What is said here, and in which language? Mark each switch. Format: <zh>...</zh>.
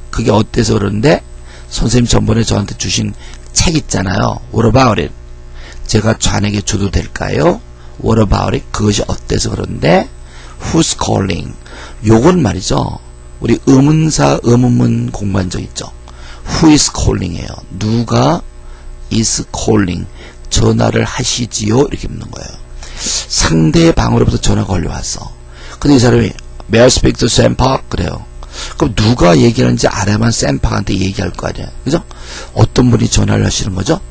<ko>그게 어때서 그러는데 선생님 전번에 저한테 주신 책 있잖아요.</ko> <en>What about it?</en> <ko>제가 좌에게 줘도 될까요?</ko> <en>What about it?</en> <ko>그것이 어때서 그러는데 Who's calling? 요건 말이죠. 우리 의문사 의문문 공부한 적 있죠.</ko> <en>Who is calling이에요.</en> <ko>누가</ko> <en>is calling?</en> <ko>전화를 하시지요? 이렇게 묻는 거예요. 상대방으로부터 전화가 걸려왔어. 근데 이 사람이</ko> <en>May I speak to Sam Park?</en> <ko>그래요. 그럼 누가 얘기하는지 알아야만 샘 파크한테 얘기할 거 아니야. 그죠? 어떤 분이 전화를 하시는 거죠?</ko>